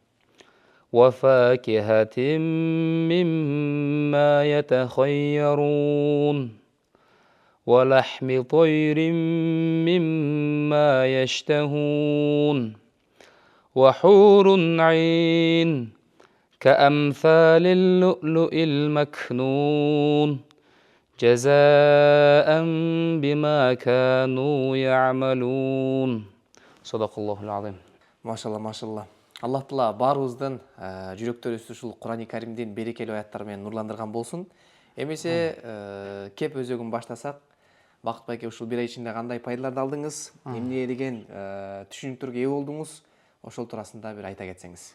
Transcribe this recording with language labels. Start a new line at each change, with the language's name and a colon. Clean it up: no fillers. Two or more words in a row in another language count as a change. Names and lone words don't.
Arabic: وفاكهة مما يتخيرون ولحم طير مما يشتهون وحور عين كأمثال اللؤلؤ المكنون جزاء بما كانوا يعملون صدق الله العظيم.
Kyrgyz: Машалла, машалла. Аллах Таала баарыбыздын жүрөктөрүбүздү ушул Курани Каримдин берекелүү аяттары менен нурландырган болсун. Эмесе кеп өзөгүн баштасак, Бакыт байке ушул 1 ай ичинде кандай пайдаларды алдыңыз? Эмне деген түшүнүктөргө ээ болдуңуз? Ошол туурасында бир айта кетсеңиз.